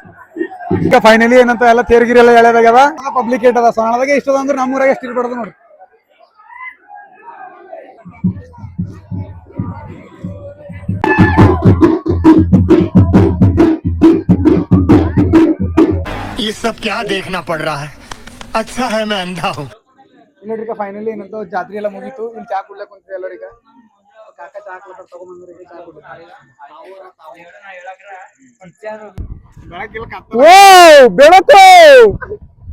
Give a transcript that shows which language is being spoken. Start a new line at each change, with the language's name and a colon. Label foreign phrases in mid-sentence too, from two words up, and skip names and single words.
Kannada: ಈಗ ಫೈನಲಿ ಏನಂತ ಎಲ್ಲ ತೇರ್ಗಿರಿ ಎಲ್ಲ ಎಳೆದಾಗ್ಯದ. ಪಬ್ಲಿಕ್ ಏಟ್ ಅದ ಸೊನಾಳದಾಗ ಇಷ್ಟದ ಅಂದ್ರೆ ನಮ್ಮೂರಾಗ ಎಷ್ಟು ಇರ್ಬಾರ್ದು ನೋಡ್ರಿ.
Hindi: ये सब क्या देखना पड़ रहा है। अच्छा है मैं अंधा हूँ.
Kannada: ಇಲ್ಲೋಡ್ರಿಗ ಫೈನಲಿ ಏನಂತ ಜಾತ್ರೆ ಎಲ್ಲ ಮುಗೀತು. ಇಲ್ಲಿ ಚಾ ಕುಡ್ಲಕ್ ಕುಂತೀವಿ ಎಲ್ಲರಿಗ. ಕಾಕ ಚಾ ಹಾಕ್ಲತ್ತಾರ, ತಗೊಂಬಂದ್ರಿ ಚಾ ಕುಡ್ರಿ. ಓ ಬೆಳಕು